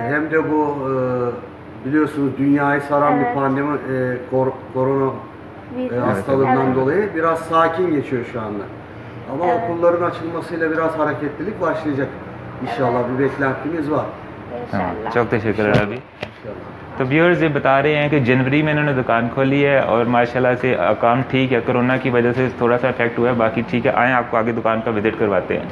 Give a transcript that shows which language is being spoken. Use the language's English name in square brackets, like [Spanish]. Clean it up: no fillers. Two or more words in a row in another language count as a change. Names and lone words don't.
[Turkish] hem de bu biliyorsunuz dünyayı saran Evet. bir pandemi, korona hastalığından Evet. dolayı biraz sakin geçiyor şu anda. Ama Evet. okulların açılmasıyla biraz hareketlilik başlayacak. İnşallah bir beklentimiz var. [Hindi] हाँ, [Turkish] İnşallah. çok teşekkürler abi। İnşallah. [Hindi] तो व्यूअर्स, ये बता रहे हैं कि जनवरी में इन्होंने दुकान खोली है और माशाल्लाह से काम ठीक है। कोरोना की वजह से थोड़ा सा इफेक्ट हुआ है, बाकी ठीक है। आएँ आपको आगे दुकान का विजिट करवाते हैं।